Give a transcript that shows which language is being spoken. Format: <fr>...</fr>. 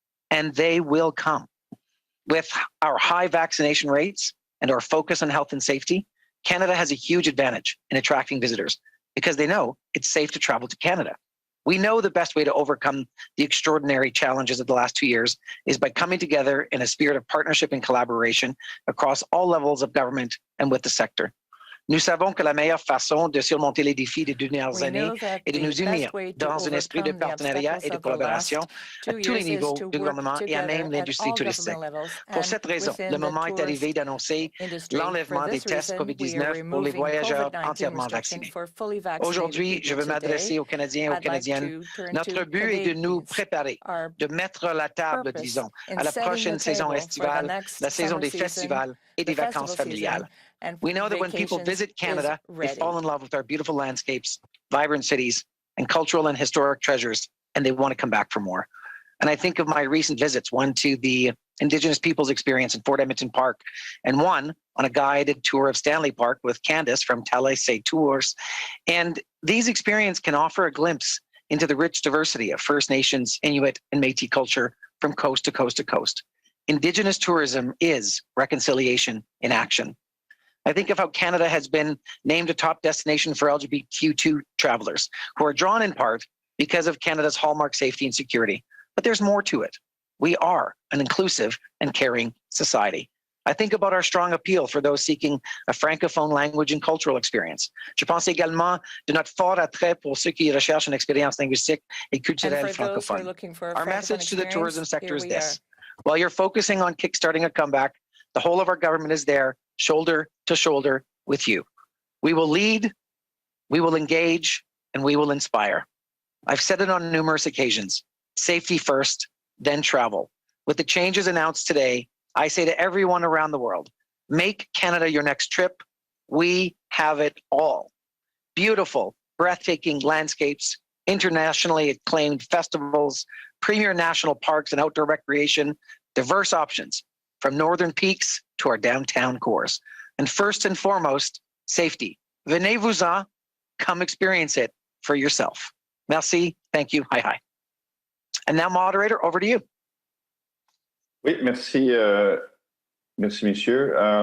<en>And they will come. With our high vaccination rates and our focus on health and safety, Canada has a huge advantage in attracting visitors because they know it's safe to travel to Canada. We know the best way to overcome the extraordinary challenges of the last 2 years is by coming together in a spirit of partnership and collaboration across all levels of government and with the sector.</en> <fr>Nous savons que la meilleure façon de surmonter les défis des dernières années est de nous unir dans un esprit de partenariat et de collaboration à tous les niveaux du gouvernement et à même l'industrie touristique. Pour cette raison, le moment est arrivé d'annoncer l'enlèvement des tests COVID-19 pour les voyageurs entièrement vaccinés. Aujourd'hui, je veux m'adresser aux Canadiens et aux Canadiennes. Notre but est de nous préparer, de mettre la table, disons, à la prochaine saison estivale, la saison des festivals et des vacances familiales.</fr> <en>We know that when people visit Canada, they fall in love with our beautiful landscapes, vibrant cities, and cultural and historic treasures, and they want to come back for more. And I think of my recent visits, one to the Indigenous Peoples Experience in Fort Edmonton Park, and one on a guided tour of Stanley Park with Candace from Talais Tours. And these experiences can offer a glimpse into the rich diversity of First Nations, Inuit, and Métis culture from coast to coast to coast. Indigenous tourism is reconciliation in action. I think of how Canada has been named a top destination for LGBTQ2 travelers who are drawn in part because of Canada's hallmark safety and security. But there's more to it. We are an inclusive and caring society. I think about our strong appeal for those seeking a francophone language and cultural experience.</en> <fr>Je pense également de notre fort attrait pour ceux qui recherchent une expérience linguistique et culturelle francophone.</fr> <en>Our message to the tourism sector is this. While you're focusing on kickstarting a comeback, the whole of our government is there, shoulder to shoulder with you. We will lead, we will engage, and we will inspire. I've said it on numerous occasions, safety first, then travel. With the changes announced today, I say to everyone around the world, make Canada your next trip. We have it all. Beautiful, breathtaking landscapes, internationally acclaimed festivals, premier national parks and outdoor recreation, diverse options from northern peaks to our downtown cores. And first and foremost, safety.</en> <fr>Venez-vous-en,</fr> <en>come experience it for yourself. Merci, thank you, hi. And now, moderator, over to you.</en> <fr>Oui, merci, merci, messieurs.</fr>